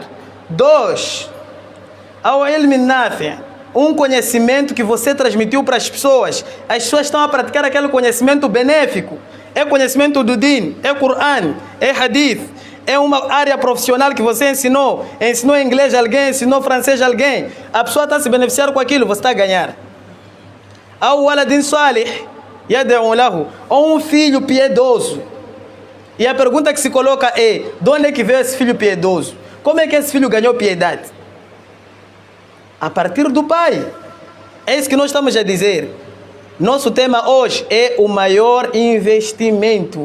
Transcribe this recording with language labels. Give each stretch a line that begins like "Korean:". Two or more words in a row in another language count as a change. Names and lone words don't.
Portuguese: 2, ao
Arabic: علم نافع',
Portuguese: um conhecimento que você transmitiu para as pessoas. As pessoas estão a praticar aquele conhecimento benéfico. É conhecimento do Din, é Quran, é Hadith, é uma área profissional que você ensinou inglês a alguém, ensinou francês a alguém. A pessoa está se beneficiando com aquilo, você está a ganhar.
Arabic: أو ولد صالح يدعو له,
Portuguese: ou um filho piedoso. E a pergunta que se coloca é: de onde é que veio esse filho piedoso? Como é que esse filho ganhou piedade? A partir do pai. É isso que nós estamos a dizer. Nosso tema hoje é o maior investimento.